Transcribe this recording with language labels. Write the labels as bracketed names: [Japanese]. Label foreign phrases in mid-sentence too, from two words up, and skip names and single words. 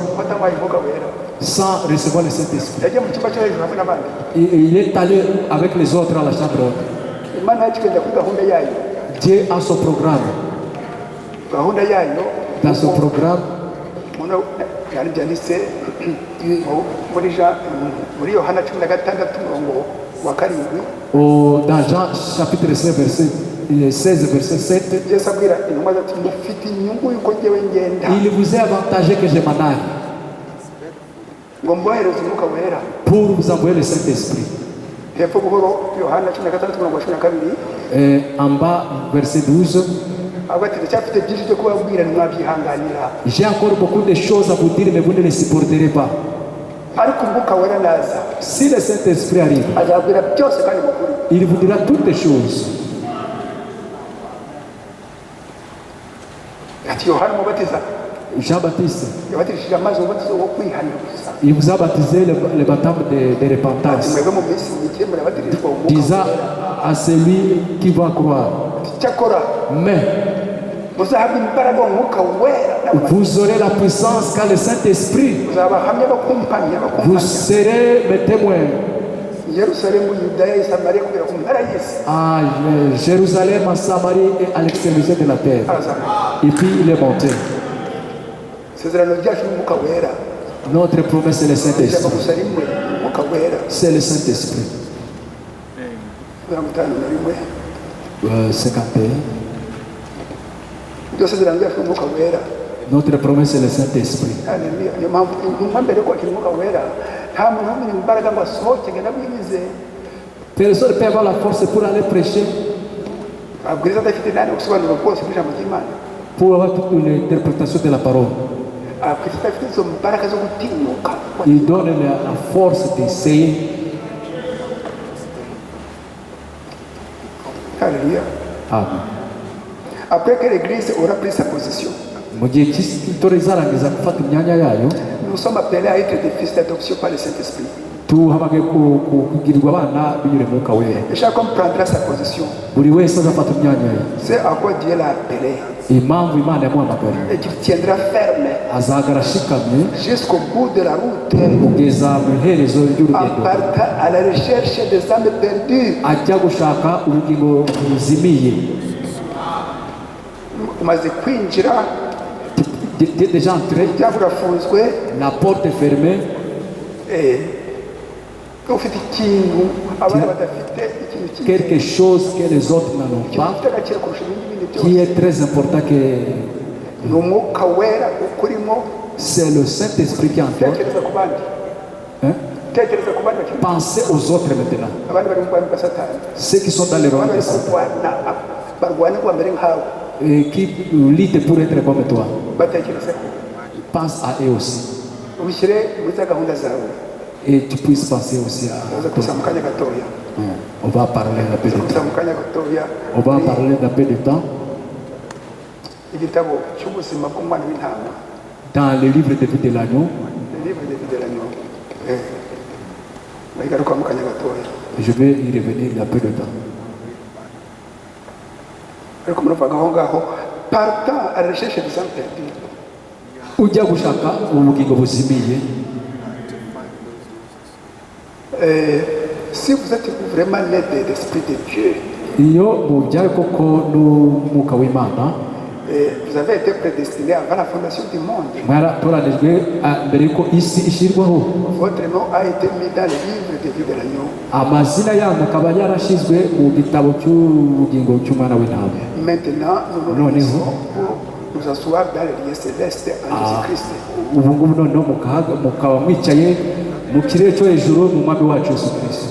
[Kinyarwanda] Watabaye umwuka wera. [French] sans recevoir le Saint-Esprit. [Kinyarwanda] Yagiye mu cyumba cyo hejuru hamwe n'abandi. [French] Et il est allé avec les autres à la chambre haute. [Kinyarwanda] Imana yacu ikajya kuri gahunda yayo. [French] Dieu a son programme. [Kinyarwanda] Gahunda yayo [French] Dans son programme, [Kinyarwanda] muno byari byanditse muri Yohana 16 umurongo wa 7. [French] dans Jean chapitre 16, verset 7, [Kinyarwanda] Yesu abwira intumwa ati mufite inyungu y'uko njyewe ngenda [French] il vous est avantagé que je m'en aille [Kinyarwanda] ngo mbohereze umwuka wera. [French] pour vous envoyer le Saint-Esprit. [Kinyarwanda] Hepfo buhoro Yohana 16 umurongo wa 12 [French] Et en bas, verset 12, [Kinyarwanda] avuga ati ndacyafite byinshi byo kubabwira ntimwabyihanganira, [French] j'ai encore beaucoup de choses à vous dire, mais vous ne les supporterez pas. [Kinyarwanda] ariko umwuka wera naza [French] Si le Saint-Esprit arrive, [Kinyarwanda] azabwira byose kandi mukuri. [French] il vous dira toutes les choses. [Kinyarwanda] Ati Yohana umubatiza Jean-Baptiste, yabatirishije amazi umubatizo wo kwihanira gusa. [French] il vous a baptisé le baptême de [Kinyarwanda] Ati [French] repentance, [Kinyarwanda] mwebwe mu minsi mike murabatirizwa umwuka [French] disant [Kinyarwanda] wera. [French] à celui qui va croire. [Kinyarwanda] Ati cyakora [French] Mais [Kinyarwanda] muzahabwa imbaraga mu mwuka wera, [French] vous aurez la puissance quand le Saint-Esprit, [Kinyarwanda] muzabahamya bakumpamya [French] vous [Kinyarwanda] bakumpamya [French] serez mes témoins [Kinyarwanda] Yerusalemu, Yudaya et Samarie kubera ku mpera y'isi. [French] À Jérusalem, en Samarie et à l'extrémité de la terre. [Kinyarwanda] Arazamuka. [French] Et puis il est monté. [Kinyarwanda] Isezerano ryacu n'umwuka wera. [French] Notre promesse est le [Kinyarwanda] Ijambo [French] Saint-Esprit. [Kinyarwanda] gusa rimwe, umwuka wera. [French] C'est le Saint-Esprit. 51. [Kinyarwanda] Iryo sezerano ryacu n'umwuka wera. [French] Notre promesse est le Saint-Esprit. [Kinyarwanda] Haleluya. Niyo mpamvu intumwa mbere ko akiri umwuka wera nta muntu wamenya imbaraga ngo asohoke ngo anabwirize. [French] Personne ne peut avoir la force pour aller prêcher, [Kinyarwanda] Abwiriza adafite nani ubusobanuro bwose bw'ijambo ry'Imana. [French] pour avoir toute l'interprétation de la parole. [Kinyarwanda] Abwiriza adafite izo mbaraga zo gutinyuka. [French] Il donne la force d'essayer. [Kinyarwanda] Haleluya. Amen. [French] Après que l'église aura pris sa position, [Kinyarwanda] Mu gihe cy'itora izarangiza gufata imyanya yayo, [French] nous sommes appelés à être des fils d'adoption par le Saint-Esprit. [Kinyarwanda] tuhamagaye kugirirwa abana binyure mu Mwuka Wera. [French] Et chacun prendra sa position. [Kinyarwanda] Buri wese azafata imyanya ye. [French] C'est à quoi Dieu l'a appelé. [Kinyarwanda] Impamvu Imana yamuhamagariye, [French] Et qu'il tiendra ferme [Kinyarwanda] azahagara ashikamye [French] jusqu'au bout de la route, [Kinyarwanda] kugeza mu iherezo [French] en [Kinyarwanda] ry'urugendo, [French] partant à la recherche des âmes perdues. [Kinyarwanda] ajya gushaka ubugingo buzimiye. Umaze kwinjira, [French] Déjà entré, [Kinyarwanda] umuryango urafunzwe, [French] la porte est fermée, [Kinyarwanda] ufite ikintu abana badafite, ikintu cy'ingenzi, [French] quelque chose que les autres n'en ont [Kinyarwanda] ikintu [French] pas, [Kinyarwanda] gifite agaciro kurusha ibindi [French] qui [Kinyarwanda] byose. [French] est très important, que [Kinyarwanda] Ni umwuka wera ukurimo. [French] c'est le Saint-Esprit qui est en toi. [Kinyarwanda] Tekereza ku bandi. Hein? Tekereza ku bandi bakiri. [French] Pensez aux autres maintenant, [Kinyarwanda] Abandi bari mu bwami bwa Satani. [French] ceux qui sont dans les rangs [Kinyarwanda] Abandi [French] de [Kinyarwanda] bari [French] Satan, [Kinyarwanda] kurwana, barwana ngo bamere nkawe. [French] et qui luttent pour être comme toi. [Kinyarwanda] Batekerezeho. [French] Pense à eux aussi. [Kinyarwanda] Ubishyire muri za gahunda zawe. [French] Et tu puisses penser aussi à [Kinyarwanda] Uza [French] toi. [Kinyarwanda] kuza mu kanya gatoya. [French] On va parler un peu de [Kinyarwanda] Kuza [French] temps. [Kinyarwanda] mu kanya gatoya. [French] On va parler d'un peu de temps [Kinyarwanda] Igitabo cy'ubuzima bw'umwana w'intama. [French] dans le livre de vie de l'agneau. Le livre de vie de l'agneau. [Kinyarwanda] Ngaruka mu kanya gatoya. [French] Je vais y revenir il y a peu de temps. [Kinyarwanda] Ariko muravuga aho ngaho, [French] partant à la recherche des âmes perdues. [Kinyarwanda] Ujya gushaka ubugingo buzimiye. [French] Si vous êtes vraiment né de l'Esprit de Dieu, [Kinyarwanda] Iyo mubyawe koko n'umwuka w'Imana, [French] vous avez été prédestiné avant la fondation du monde. [Kinyarwanda] mwaratoranijwe mbere y'uko isi ishyirwaho. [French] Votre nom a été mis dans le livre de vie de l'agneau. [Kinyarwanda] Amazina yanyu akaba yarashyizwe mu gitabo cy'ubugingo cy'umwana w'intama. [French] Maintenant, nous nous réunissons pour nous asseoir dans le lieu céleste en Jésus-Christ. [Kinyarwanda] Ubu ngubu noneho mukaba mwicaye mu kirere cyo hejuru mu mwami wacu Yesu Kristo.